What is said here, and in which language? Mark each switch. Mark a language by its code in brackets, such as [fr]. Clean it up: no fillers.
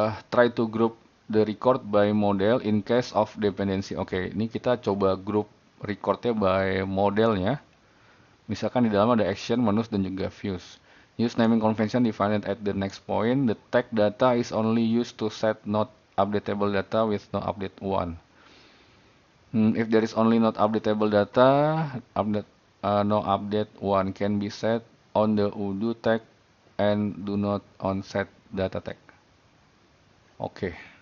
[en] Try to group the record by model in case of dependency. [id] Oke, ini kita coba group recordnya by modelnya. Misalkan di dalam ada action, menus, dan juga views. [en] Use naming convention defined at the next point. The tag data is only used to set not updatable data with no update one. If there is only not updatable data, no update one can be set on the Odoo tag and do not on set data tag. Oke.